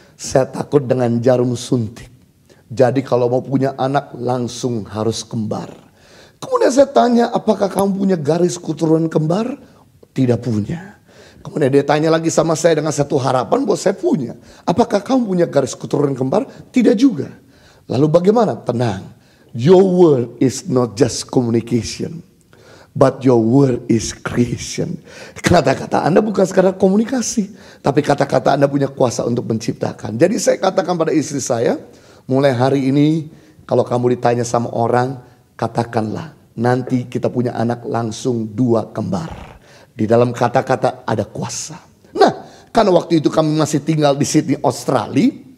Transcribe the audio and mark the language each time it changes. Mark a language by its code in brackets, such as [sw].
[id] Saya takut dengan jarum suntik. Jadi kalau mau punya anak langsung harus kembar. Kemudian saya tanya, apakah kamu punya garis keturunan kembar? Tidak punya. Kemudian dia tanya lagi sama saya dengan satu harapan bahwa saya punya. Apakah kamu punya garis keturunan kembar? Tidak juga. Lalu bagaimana? Tenang. [en] Your word is not just communication, but your word is creation. [id] Kata-kata Anda bukan sekadar komunikasi, tapi kata-kata Anda punya kuasa untuk menciptakan. Jadi saya katakan pada istri saya, mulai hari ini kalau kamu ditanya sama orang, katakanlah nanti kita punya anak langsung 2 kembar. Di dalam kata-kata ada kuasa. Nah, karena waktu itu kami masih tinggal di Sydney, Australia.